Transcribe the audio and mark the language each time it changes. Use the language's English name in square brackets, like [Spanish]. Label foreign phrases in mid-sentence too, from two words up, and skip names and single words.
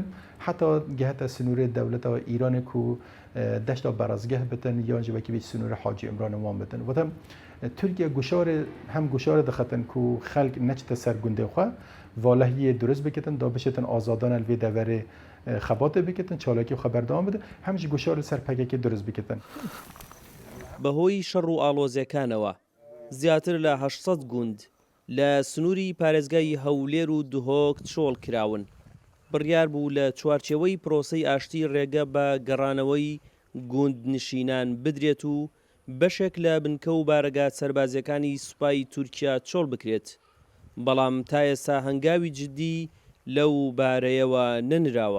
[Kurdish] Heta geheta sinûrê dewleta Îranê ku deşta berazgeh bitin yan jî wekî bê sinûrê Hacî Imranê wan bitin. Wetem Tirkiye guşarê hem guşarê dixetin ku xelk neçite ser gundê xwe valehiyê durist bikitin da bişêtin azadan el vê deverê xebatê bikitin çalakî xwe berdewam bidin hem jî guşarê ser pekekê durist bikitin. [Central Kurdish] بەهۆی شەڕ و ئاڵۆزیەکانەوە زیاتر لە 800 گوند لە سنووری پارێزگای هەولێر و دهۆک چۆڵ کراون. بڕیار بوو لە چوارچێوەی پرۆسەی ئاشتی ڕێگە بە گەڕانەوەی گوند نشینان بدرێت و بەشێک لە بنکە و بارەگا سەربازیەکانی سوپای تورکیا چۆڵ بکرێت، بەڵام تا ئێستا هەنگاوی جددی لەو بارەیەوە نەنراوە.